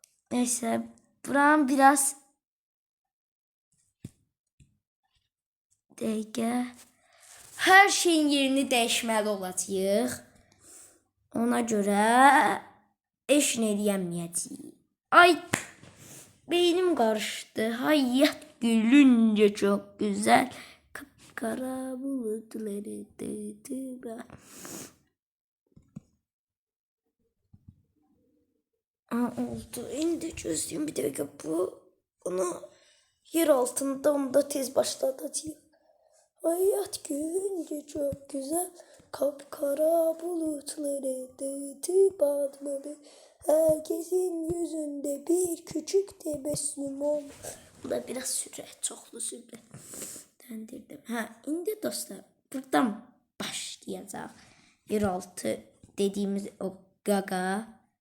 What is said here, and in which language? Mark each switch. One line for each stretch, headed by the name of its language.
Azerbaijani: Neyse buram biraz dəqiqə. Hər şeyin yerini dəyişməli olacağıq. Ona görə eş eləyəməyəcəyik. Ay beynim qarışdı.
Turkish: Hayat gülünce çok güzel. Kapkara bulutları tıtıba.
Azerbaijani: Oldu. İndi gözlüyüm bir dəqiqə bunu yer altında onda tez başlatacağıq.
Turkish: Hayat gülünce çok güzel. Kapkara bulutları tıtıp atmalı. Herkesin yüzünde bir küçük tebessüm ol.
Azerbaijani: Bu da biraz sürət, çoxlu sürətləndirdim. İndi dostlar buradan başlayacaq. Yeraltı dediğimiz o qaqa.